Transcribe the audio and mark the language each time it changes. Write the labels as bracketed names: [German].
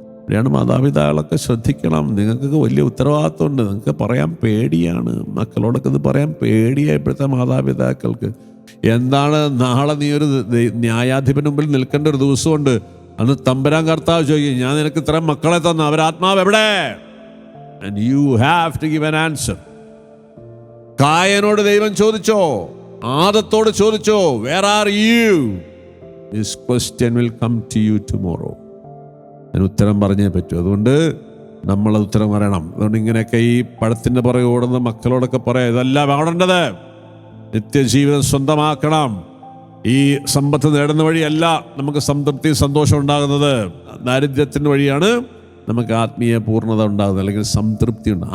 [Malayalam] അവിടെയാണ് മാതാപിതാക്കളൊക്കെ ശ്രദ്ധിക്കണം. നിങ്ങൾക്കൊക്കെ വലിയ ഉത്തരവാദിത്വമുണ്ട്. നിങ്ങൾക്ക് പറയാൻ പേടിയാണ്, മക്കളോടൊക്കെ ഇത് പറയാൻ പേടിയാണ് ഇപ്പോഴത്തെ മാതാപിതാക്കൾക്ക്. എന്താണ് നാളെ നീ ഒരു ന്യായാധിപന് മുമ്പിൽ നിൽക്കേണ്ട ഒരു ദിവസമുണ്ട്. അന്ന് തമ്പുരാൻ കർത്താവ് ചോദിക്കും, ഞാൻ നിനക്ക് ഇത്രയും മക്കളെ തന്നു, അവരാത്മാവ് എവിടെ? [English] And you have to give an answer. [Malayalam] കായനോട് ദൈവം ചോദിച്ചോ, ആദത്തോട് ചോദിച്ചോ, [English] where are you? This question will come to you tomorrow. [Malayalam] അതിന് ഉത്തരം പറഞ്ഞേ പറ്റൂ. അതുകൊണ്ട് നമ്മളത് ഉത്തരം പറയണം. അതുകൊണ്ട് ഇങ്ങനെയൊക്കെ ഈ പഴത്തിൻ്റെ പുറകെ ഓടുന്ന മക്കളോടൊക്കെ പറയാം, ഇതല്ല വേണ്ടത്. നിത്യജീവിതം സ്വന്തമാക്കണം. ഈ സമ്പത്ത് നേടുന്ന വഴിയല്ല നമുക്ക് സംതൃപ്തി സന്തോഷം ഉണ്ടാകുന്നത്. ദാരിദ്ര്യത്തിൻ്റെ വഴിയാണ് നമുക്ക് ആത്മീയ പൂർണ്ണത ഉണ്ടാകുന്നത്, അല്ലെങ്കിൽ സംതൃപ്തി ഉണ്ട്.